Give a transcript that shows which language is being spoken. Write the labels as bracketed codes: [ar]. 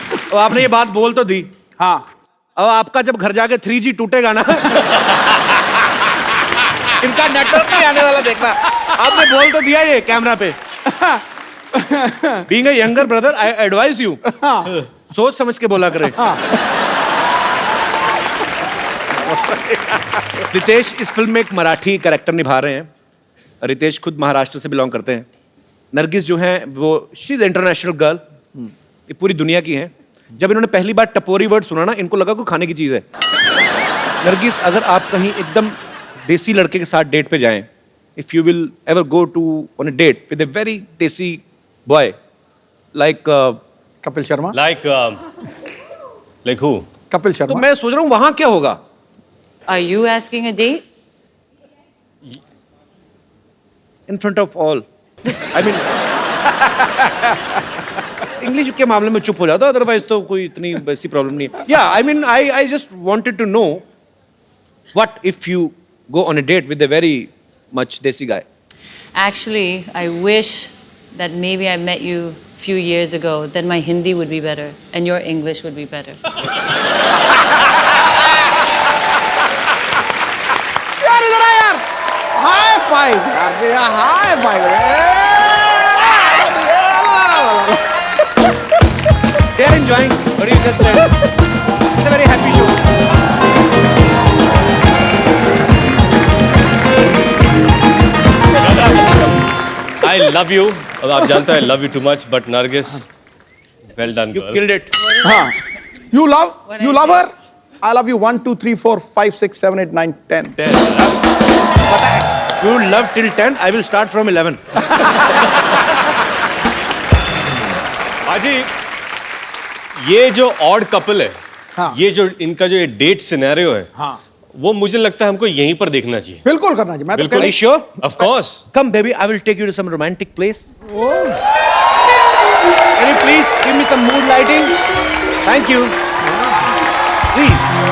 [hi] तो आपने ये बात बोल तो दी। हाँ। अब आपका जब घर जाके 3G टूटेगा ना, इनका नेटवर्क नहीं आने वाला, देखना। आपने बोल तो दिया ये कैमरा पे। [en] Being a younger brother, I advise you. [hi] सोच समझ के बोला करें। रितेश इस फिल्म में एक मराठी कैरेक्टर निभा रहे हैं। रितेश खुद महाराष्ट्र से बिलोंग करते हैं। नरगिस जो है वो शी इज इंटरनेशनल गर्ल, ये पूरी दुनिया की हैं। जब इन्होंने पहली बार टपोरी वर्ड सुना ना, इनको लगा कोई खाने की चीज है। नरगिस, अगर आप कहीं एकदम देसी लड़के के साथ डेट पे जाएं, if you will ever go to on a date with a very देसी boy like Kapil Sharma. Like who? Kapil तो शर्मा। मैं सोच रहा हूँ वहां क्या होगा? [en] Are you asking a date? In front of all, I mean English के मामले में चुप हो जाता, अदरवाइज तो कोई इतनी वैसी प्रॉब्लम नहीं है। या I mean I just wanted to know what if you go on a date with a very much desi guy. Actually, I wish that maybe I met you a few years ago. Then my Hindi would be better and your English would be better. [hi] यार इधर आ यार, high five यार, high five. [en] They are enjoying what you just said. It's a very happy show. I love you. अब आप जानते हैं I love you too much, but Nargis, well done, You girl. killed it. हाँ, you love her. I love you 1 2 3 4 5 6 7 8 9 10. 10. You love till 10. I will start from 11. [hi] बाजी, ये जो odd couple है, हाँ। ये जो इनका जो ये डेट सिनेरियो है, हाँ। वो मुझे लगता है हमको यहीं पर देखना चाहिए। बिल्कुल करना चाहिए। मैं तो बिल्कुल। [en] Are you sure? Of course. Come, baby. I will take you to some romantic place. Can you please give me some mood lighting? Thank you. Please.